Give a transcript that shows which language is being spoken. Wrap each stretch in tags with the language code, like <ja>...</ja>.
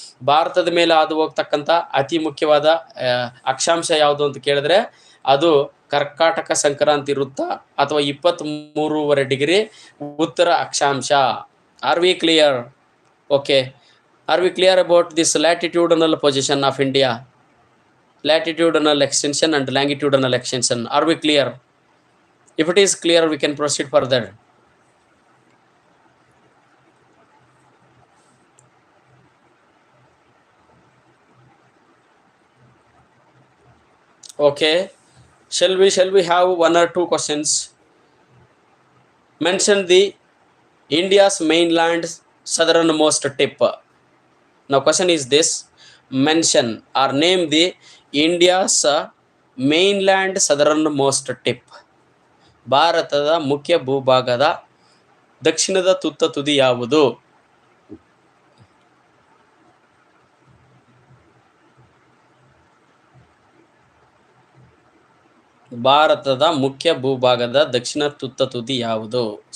<kn>ಭಾರತದ ಮೇಲೆ ಹಾದು ಹೋಗ್ತಕ್ಕಂಥ ಅತಿ ಮುಖ್ಯವಾದ ಅಕ್ಷಾಂಶ ಯಾವುದು ಅಂತ ಕೇಳಿದ್ರೆ ಅದು ಕರ್ಕಾಟಕ ಸಂಕ್ರಾಂತಿ ವೃತ್ತ ಅಥವಾ 23.5 ಡಿಗ್ರಿ ಉತ್ತರ ಅಕ್ಷಾಂಶ.</kn> <en>Are we clear? Okay. Are we clear about this latitudinal position of India? Latitudinal extension and longitudinal extension. Are we clear? If it is clear, we can proceed further. Okay. Shall we have one or two questions? Mention the India's mainland southernmost tip. Now question is this: mention or name the India's mainland southernmost tip.</en> <kn>ಭಾರತದ ಮುಖ್ಯ ಭೂಭಾಗದ ದಕ್ಷಿಣದ ತುತ್ತ ತುದಿ ಯಾವುದು? ಭಾರತದ ಮುಖ್ಯ ಭೂಭಾಗದ ದಕ್ಷಿಣ ತುತ್ತ ತುದಿ ಯಾವುದು?</kn>